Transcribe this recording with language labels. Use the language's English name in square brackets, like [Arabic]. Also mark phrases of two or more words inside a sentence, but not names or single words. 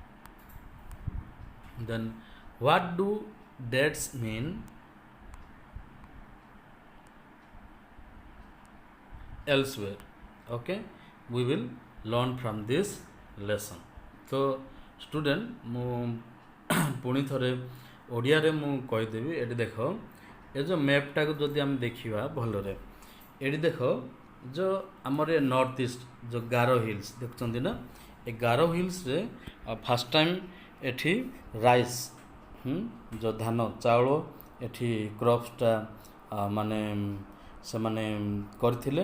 [English] Then what do dates mean? Elsewhere. Okay, we will learn from this lesson. So student [Odia] ମୁଁ ପୁଣି ଥରେ ଓଡ଼ିଆରେ ମୁଁ କହିଦେବି। ଏଠି ଦେଖ, ଏ ଯେଉଁ ମ୍ୟାପ୍ଟାକୁ ଯଦି ଆମେ ଦେଖିବା ଭଲରେ, ଏଠି ଦେଖ ଯେଉଁ ଆମର ଏ ନର୍ଥ ଇଷ୍ଟ ଯେଉଁ ଗାରୋ ହିଲ୍ସ ଦେଖୁଛନ୍ତି ନା, ଏ ଗାରୋ ହିଲ୍ସରେ [English] first time [Odia] ଏଠି ରାଇସ୍ ଯେଉଁ ଧାନ ଚାଉଳ ଏଠି କ୍ରପ୍ସଟା ମାନେ ସେମାନେ କରିଥିଲେ।